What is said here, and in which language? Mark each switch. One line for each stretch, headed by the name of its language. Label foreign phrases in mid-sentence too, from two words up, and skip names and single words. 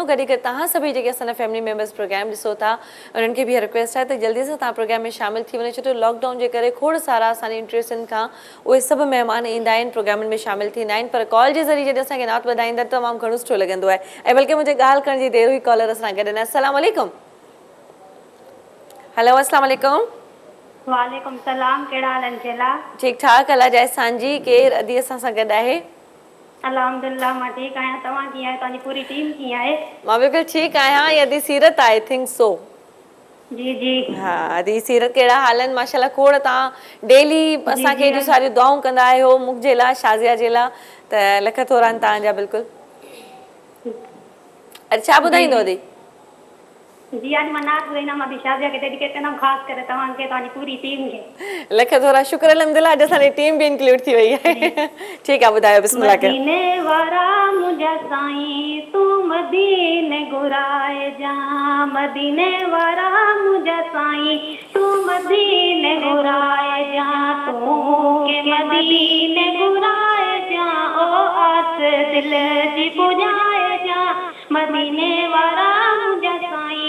Sindhi: गॾु गॾु तव्हां सभई जेके असांजा
English: family members
Sindhi: प्रोग्राम ॾिसो था उन्हनि खे बि इहा रिक्वेस्ट आहे त जल्दी सां तव्हां प्रोग्राम में शामिल थी वञो, छो जो लॉकडाउन जे करे खोड़ सारा असांजे इंट्रेस्टनि खां उहे सभु महिमान ईंदा आहिनि, प्रोग्रामनि में शामिल थींदा आहिनि, पर कॉल जे ज़रिए जॾहिं असांखे नात ॿुधाईंदा त तमामु घणो सुठो लॻंदो आहे। ऐं बल्कि मुंहिंजे ॻाल्हि करण जी देरि हुई, कॉलर असां गॾु आहिनि।
Arabic: السلام عليكم۔ हेलो السلام عليكم। وعليكم السلام,
Sindhi: कहिड़ा हाल आहिनि शेला? ठीक ठाक, अल्लाह जा एहसान जी। केरु अदी असां सां गॾु आहे? अल्हम्दुलिल्लाह मां ठीकु आहियां, तव्हां कीअं आहियो? तव्हांजी पूरी टीम कीअं आहे? मां बिल्कुलु ठीकु आहियां।
English: ये अदी सीरत I think so.
Sindhi: जी जी हाँ अदी सीरत, कहिड़ा हाल आहिनि? माशाल्लाह खोड़ तव्हां डेली असांखे एॾियूं सारियूं दुआऊं कंदा आहियो मुंहिंजे लाइ, शाज़िया जे लाइ, त लख थोरा आहिनि तव्हांजा। बिल्कुलु अॼु छा ॿुधाईंदो अदी? जी
Urdu: آج میں
Sindhi: नात ॿुधाईंदमि, मां बि शाज़िया खे डेडिकेट कंदमि, ख़ासि करे तव्हांखे, तव्हांजी पूरी टीम खे। लख थोरा शुक्र अल्हम्दुलिल्लाह, अॼु असांजी टीम बि इंक्लूड थी वई आहे। ठीकु आहे, ॿुधायो बिस्मिल्लाह कयो। मदीने वारा मुंहिंजा साईं तूं मदीने घुराए जा, मदीने वारा मुंहिंजा साईं तूं मदीने घुराए जा, तूं के मदीने घुराए जा, ओ आस दिल जी पुॼाए जा, मदीने वारा मुंहिंजा साईं